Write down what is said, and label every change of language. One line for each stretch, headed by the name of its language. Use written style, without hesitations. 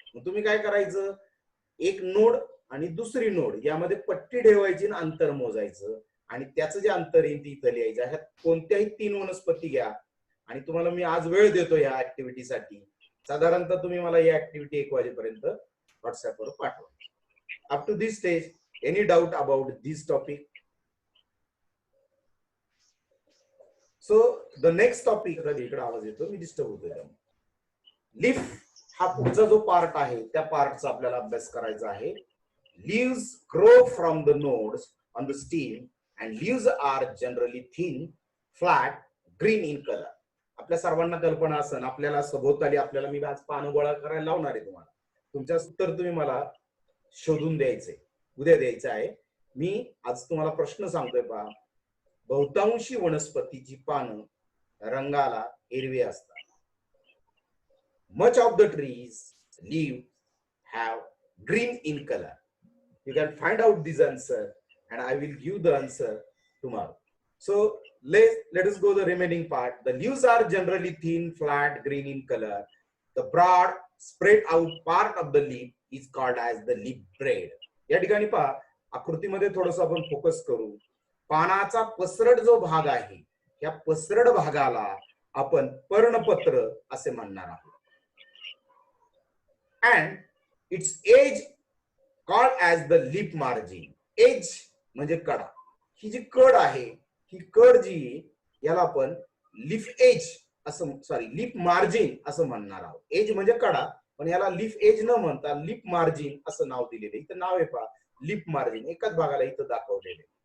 Marathi: मग तुम्ही काय करायचं, एक नोड आणि दुसरी नोड यामध्ये पट्टी ठेवायची आणि अंतर मोजायचं, आणि त्याचं जे अंतर येईल इथं लिहायचं. ह्यात कोणत्याही 3 वनस्पती घ्या, आणि तुम्हाला मी आज वेळ देतो या ऍक्टिव्हिटीसाठी. साधारणतः तुम्ही मला या ऍक्टिव्हिटी 1 वाजेपर्यंत व्हॉट्सअपवर पाठवा.
English: Up to this stage any doubt about this topic? So the next topic,
Marathi: इकडे आवाज येतो, मी डिस्टर्ब होतोय. लीफ हा पुढचा जो पार्ट आहे त्या पार्टचा आपल्याला अभ्यास करायचा आहे.
English: Leaves grow from the nodes on the stem and leaves are generally thin, flat, green in colour.
Marathi: आपल्या सर्वांना कल्पना असेल, आपल्याला सभोवताली आपल्याला मी आज पानं गोळा करायला लावणार आहे. तुम्हाला तुमच्या उत्तर तुम्ही मला शोधून द्यायचे, उद्या द्यायचं आहे. मी आज तुम्हाला प्रश्न सांगतोय पहा. बहुतांशी वनस्पतीची पानं रंगाला हिरवी असतात.
English: Much of the trees leave have green in colour. You can find out this answer and I will give the answer tomorrow. So let us go the remaining part. The leaves are generally thin, flat, green in color. The broad, spread out part of the leaf is called as the leaf braid.
Marathi: या ठिकाणी पहा, आकृतीमध्ये थोडंसं आपण focus करू. पानाचा पसरट जो भाग आहे, या पसरट भागाला आपण पर्णपत्र असे म्हणणार आहोत.
English: And its edge called as the leaf margin.
Marathi: Edge म्हणजे कडा. ही जी कड आहे, ही कड जी, याला आपण लीफ एज असं, सॉरी लीफ मार्जिन असं म्हणणार आहोत. एज म्हणजे कडा, पण याला लीफ एज न म्हणता लीफ मार्जिन असं नाव दिलेलं. इथं नाव आहे पहा, लीफ मार्जिन, एकाच भागाला इथं दाखवलेले.